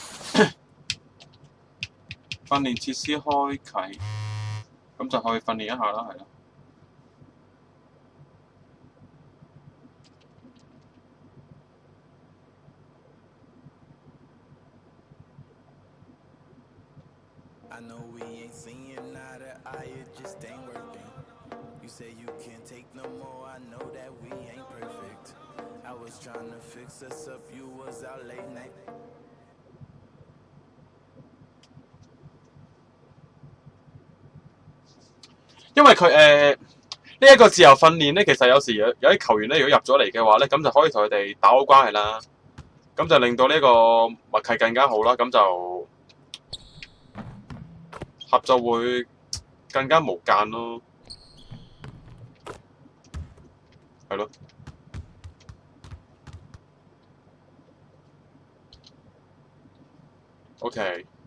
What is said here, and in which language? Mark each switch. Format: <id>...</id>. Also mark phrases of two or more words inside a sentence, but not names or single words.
<yue>訓練設施開啟，咁就可以訓練一下啦，係啦。</yue> <en>I know we ain't seeing eye to eye, it just ain't working. You say you can't take no more, I know that we ain't perfect. I was trying to fix us up, you was out late night.</en> <yue>因為佢呢一個自由訓練咧，其實有時有啲球員咧，如果入咗嚟嘅話咧，咁就可以同佢哋打好關係啦，咁就令到呢個默契更加好啦，咁就合作會更加無間咯，係咯。OK。</yue>